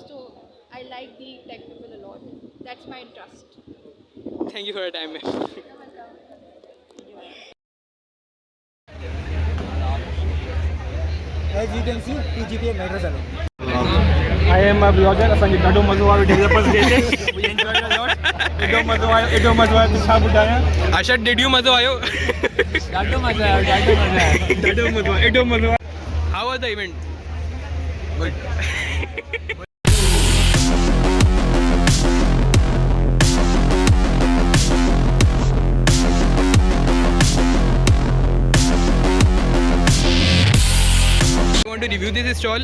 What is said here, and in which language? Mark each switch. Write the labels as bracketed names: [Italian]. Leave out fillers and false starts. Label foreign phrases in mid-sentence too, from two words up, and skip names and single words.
[English] So I like the tech people a lot. That's my interest. Thank you for your time, man. As you can see, PGPA matters a lot. I am a blogger. [Sindhi] असांखे ॾाढो मज़ो आयो डेवलपर्स डे ते. [English] We enjoyed a lot. [Sindhi] एॾो मज़ो आयो त छा ॿुधायां. [English] Ashad, did you [Sindhi] मज़ो आयो? ॾाढो मज़ो आयो. एॾो मज़ो आयो. [English] How was the event? Good. I want to review this stall.